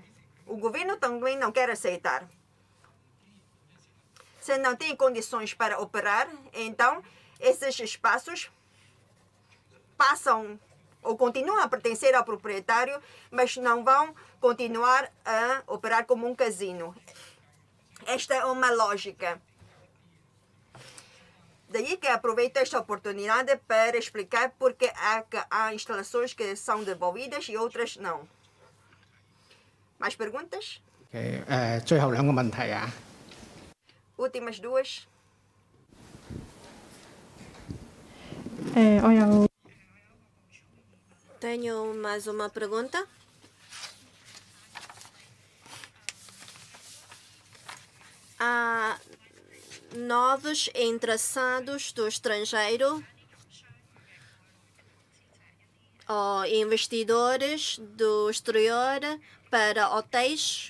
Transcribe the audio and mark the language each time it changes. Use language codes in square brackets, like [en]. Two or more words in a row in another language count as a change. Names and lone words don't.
[pt] O governo também não quer aceitar. Se não tem condições para operar, então esses espaços passam ou continuam a pertencer ao proprietário, mas não vão continuar a operar como um casino. Esta é uma lógica. Daí que aproveito esta oportunidade para explicar porque há instalações que são devolvidas e outras não. Mais perguntas? [yue] 最後兩個問題啊。 [pt] Últimas duas. Tenho mais uma pergunta. Há novos interessados do estrangeiro ou investidores do exterior para hotéis.